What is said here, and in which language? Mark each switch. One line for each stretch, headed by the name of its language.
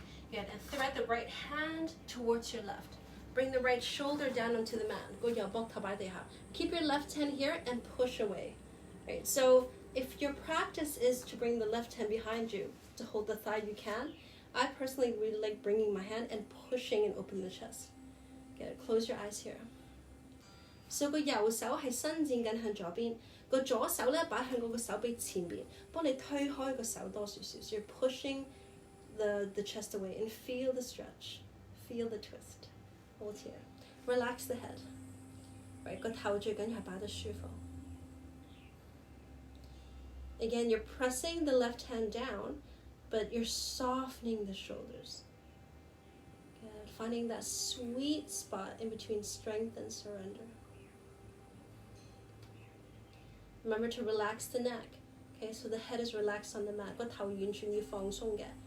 English: Good, and thread the right hand towards your left. Bring the right shoulder down onto the mat. Keep your left hand here and push away. Right, so if your practice is to bring the left hand behind you to hold the thigh, you can. I personally really like bringing my hand and pushing and opening the chest. Good. Close your eyes here. So
Cantonese: 個右手係伸展緊向左邊，個左手咧擺向嗰個手臂前邊，幫你推開個手多少少。
English: So you're pushing the chest away and feel the stretch, feel the twist. Hold here. Relax the head. Right,
Cantonese: 個頭最緊要係擺得舒服。
English: Again, you're pressing the left hand down, but you're softening the shoulders. Good. Finding that sweet spot in between strength and surrender. Remember to relax the neck. Okay, so the head is relaxed on the mat.
Cantonese: 個頭完全要放鬆嘅。